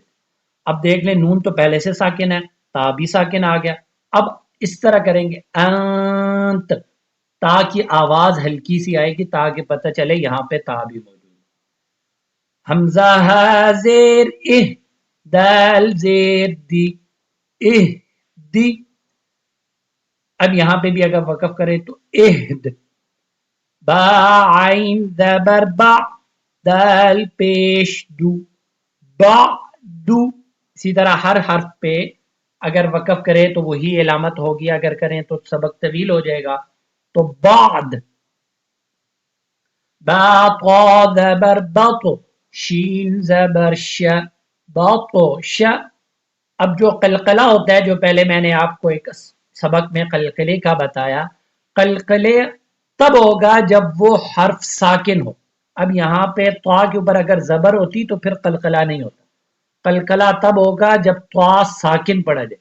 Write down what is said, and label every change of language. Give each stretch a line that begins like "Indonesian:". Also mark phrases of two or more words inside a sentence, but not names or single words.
Urdu: اب دیکھ لیں نون تو پہلے سے ساکن ہے، تا بھی ساکن آ گیا، اب اس طرح کریں گے انت، تا کی آواز ہلکی سی آئے گی تاکہ پتہ چلے یہاں پہ تا بھی موجود ہے۔ حمزہ ہا زیر اہ، دال زیر دی، اہ دی۔ اب یہاں پہ بھی اگر وقف کرے تو اہد، با عین زبر با، دال پیش دو، با دو۔ اسی طرح ہر حرف پہ اگر وقف کرے تو وہی علامت ہوگی، اگر کریں تو سبق طویل ہو جائے گا۔ تو بعد، با طا زبر بطو، شین زبر ش، بطو ش۔ اب جو قلقلہ ہوتا ہے، جو پہلے میں نے آپ کو ایک سبق میں قلقلے کا بتایا، قلقلے تب ہوگا جب وہ حرف ساکن ہو۔ اب یہاں پہ طا کے اوپر اگر زبر ہوتی تو پھر قلقلہ نہیں ہوتا، قلقلہ تب ہوگا جب طا ساکن پڑھا جائے۔